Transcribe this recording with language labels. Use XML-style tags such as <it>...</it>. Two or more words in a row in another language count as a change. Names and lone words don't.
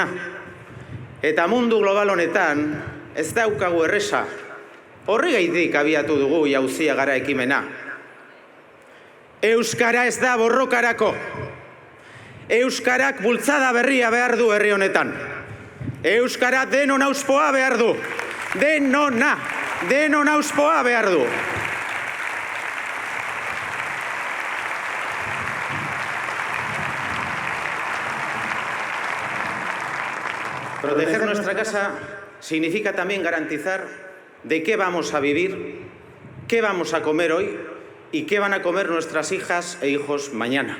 <eu>Eta mundu global honetan, ez daukagu erresa, horregaitik abiatu dugu jauzia gara ekimena. Euskara ez da borrokarako. Euskarak bultzada berria behar du herri honetan. Euskara denon auspoa behar du. Denon auspoa behar du.</eu> <es>Proteger nuestra casa significa también garantizar de qué vamos a vivir, qué vamos a comer hoy y qué van a comer nuestras hijas e hijos mañana.</es>